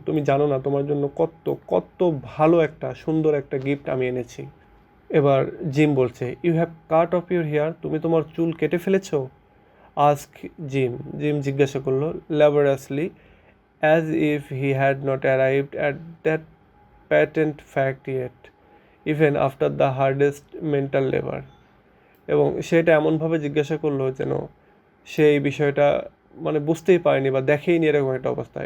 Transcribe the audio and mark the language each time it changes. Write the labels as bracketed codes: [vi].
[bn] তুমি জানো না তোমার জন্য কত কত ভালো একটা সুন্দর একটা গিফট আমি এনেছি। এবার জিম বলছে, [en] you have cut off your hair, [bn] তুমি তোমার চুল কেটে ফেলেছো? [en] ask Jim [bn] জিজ্ঞাসা করলো [en] Laboriously, as if he had not arrived at that patent fact yet, even after the hardest mental labor. [bn] এবং সেটা এমনভাবে জিজ্ঞাসা করলো যেন সে এই বিষয়টা মানে বুঝতেই পারেনি বা দেখেইনি এরকম একটা অবস্থা।